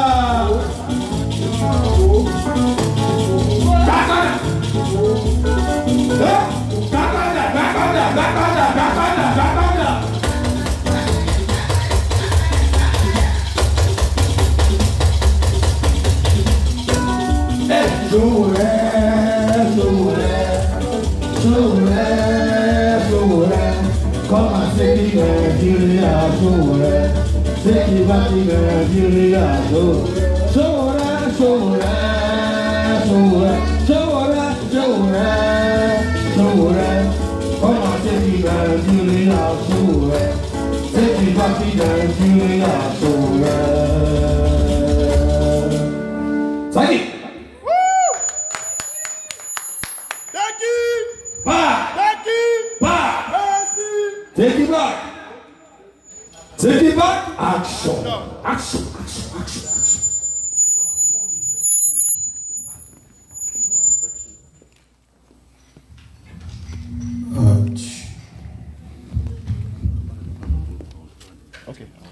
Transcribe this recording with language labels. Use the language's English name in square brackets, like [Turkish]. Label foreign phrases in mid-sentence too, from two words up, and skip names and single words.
[Yoruba] Gbàgbọ́dà. [English] Sowore, come and take it Nigeria, Sowore, take it back in Nigeria, Sowore, come and take it Nigeria, Sowore, take it back in Nigeria, Sowore. Thank you. Take it back. Action. Okay.